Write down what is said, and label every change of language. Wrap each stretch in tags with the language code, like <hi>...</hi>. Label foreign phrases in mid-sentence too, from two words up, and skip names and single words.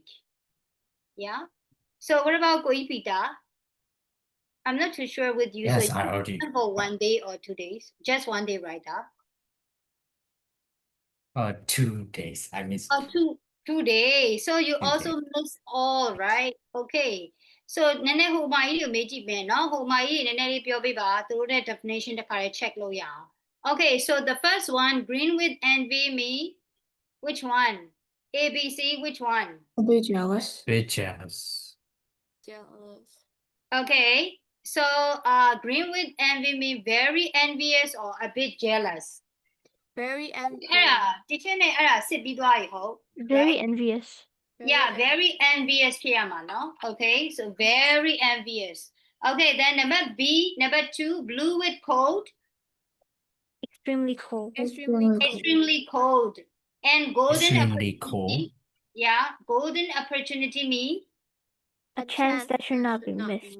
<en>Yeah, so what about Ko Pita? I'm not too sure with you. Yes, So I already. for 1 day or 2 days, just 1 day, right? 2 days. I missed. Oh, two days. So you 2 also days. miss all, right? Okay. So</en> <my>နည်းနည်းဟိုမာကြီးကိုမေးကြည့်မယ်နော်ဟိုမာကြီးနည်းနည်းလေးပြောပေးပါသူတို့ရဲ့</my> <en>definition</en> <my>တစ်ခါလေး</my> <en>check</en> <my>လို့ရအောင်</my> <en>Okay, so the first one, green with envy me. Which one? A, B, C, which one? A bit jealous. Bit jealous. Jealous. Okay, so green with envy me, very envious or a bit jealous. Very envious.</en> <my>အဲ့ဒါ teacher နဲ့အဲ့ဒါစစ်ပြီးသွားပြီဟုတ်</my> <en>Very envious. Yeah, very envious</en> <my>ဖြစ်ရမှာနော်</my> <en>Okay, so very envious. Okay, then number B, number 2, blue with cold. Extremely cold. Extremely cold. And golden Extremely opportunity. cold. Yeah, golden opportunity mean. A chance that should not be missed.</en>